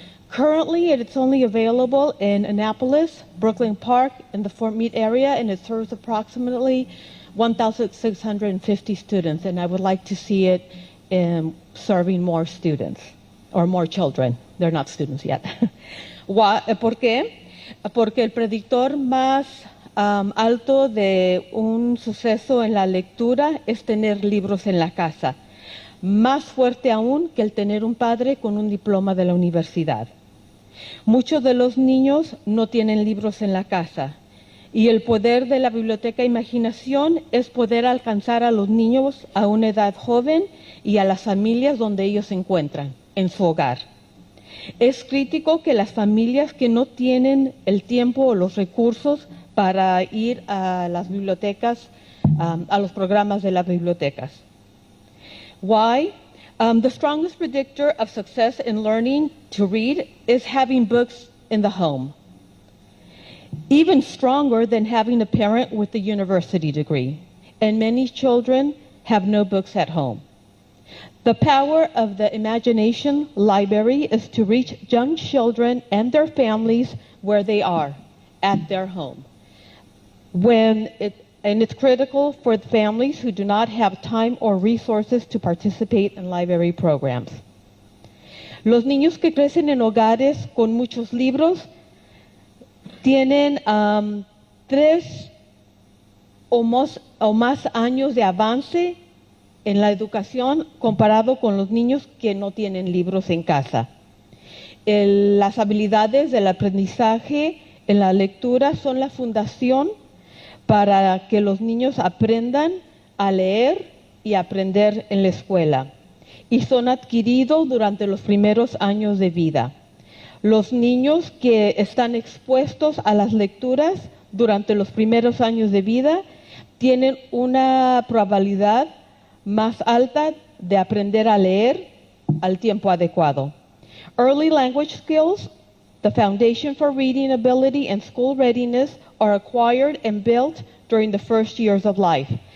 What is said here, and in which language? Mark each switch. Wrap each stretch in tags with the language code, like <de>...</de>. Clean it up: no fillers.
<en>Currently, it's only available in Annapolis, Brooklyn Park, in the Fort Meade area, and it serves approximately 1,650 students, and I would like to see it serving more students, or more children. They're not students yet.</en> <es>¿Por qué? Porque el predictor más alto de un suceso en la lectura es tener libros en la casa. Más fuerte aún que el tener un padre con un diploma de la universidad. Muchos de los niños no tienen libros en la casa y el poder de la biblioteca Imaginación es poder alcanzar a los niños a una edad joven y a las familias donde ellos se encuentran, en su hogar. Es crítico que las familias que no tienen el tiempo o los recursos para ir a las bibliotecas, a los programas de las bibliotecas.</es> <en>Why? The strongest predictor of success in learning to read is having books in the home. Even stronger than having a parent with a university degree. And many children have no books at home. The power of the Imagination Library is to reach young children and their families where they are, at their home. And it's critical for the families who do not have time or resources to participate in library programs.</en> <es>Los niños que crecen en hogares con muchos libros tienen 3 o más años de avance en la educación comparado con los niños que no tienen libros en casa. Las habilidades del aprendizaje en la lectura son la fundación para que los niños aprendan a leer y aprender en la escuela. Y son adquiridos durante los primeros años de vida. Los niños que están expuestos a las lecturas durante los primeros años de vida tienen una probabilidad más alta de aprender a leer al tiempo adecuado.</es> <en>Early language skills, the foundation for reading ability and school readiness are acquired and built during the first years of life.</en>